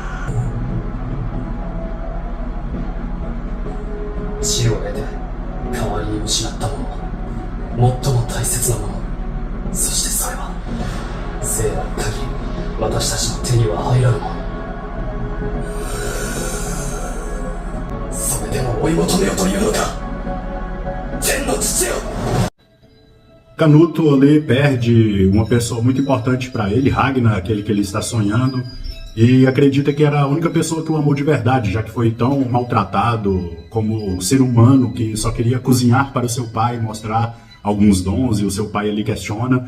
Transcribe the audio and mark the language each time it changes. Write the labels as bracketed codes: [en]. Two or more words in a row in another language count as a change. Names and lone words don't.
[ja] 死を得て代わりに失ったもの、最も大切なもの、そしてそれは生ある限り私たちの手には入らぬもの。それでも追い求めよというのか、天の父よ。 [pt] Canuto ali perde uma pessoa muito importante para ele, Ragnar, aquele que ele está sonhando, e acredita que era a única pessoa que o amou de verdade, já que foi tão maltratado como ser humano que só queria cozinhar para o seu pai, mostrar alguns dons, e o seu pai ali questiona.